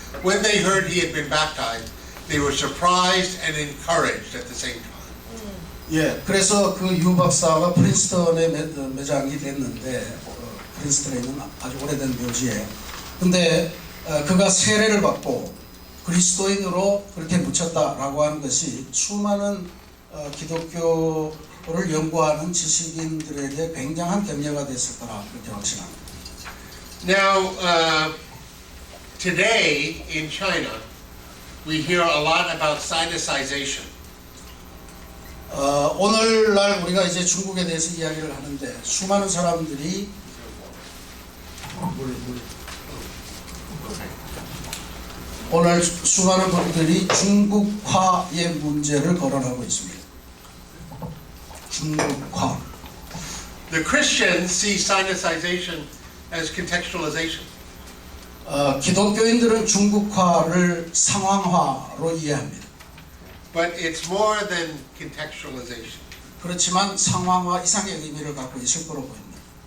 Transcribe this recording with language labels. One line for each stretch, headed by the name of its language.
English: When they heard he had been baptized, they were surprised and encouraged at the same time.
Korean: 예, 그래서 그 유 박사가 프린스턴에 매장이 됐는데 프린스턴에 있는 아주 오래된 묘지에. 근데 그가 세례를 받고 그리스도인으로 그렇게 묻혔다라고 하는 것이 수많은 기독교를 연구하는 지식인들에게 굉장한 격려가 됐을 거라 그렇게 확신합니다.
English: Now, today in China, we hear a lot about sinicization.
Korean: 오늘날 우리가 이제 중국에 대해서 이야기를 하는데 수많은 사람들이 오늘 수많은 분들이 중국화의 문제를 거론하고 있습니다. 중국화.
English: The Christians see sinicization as contextualization.
Korean: 기독교인들은 중국화를 상황화로 이해합니다.
English: But it's more than contextualization.
Korean: 그렇지만 상황화 이상의 의미를 갖고 있을 거로 보입니다.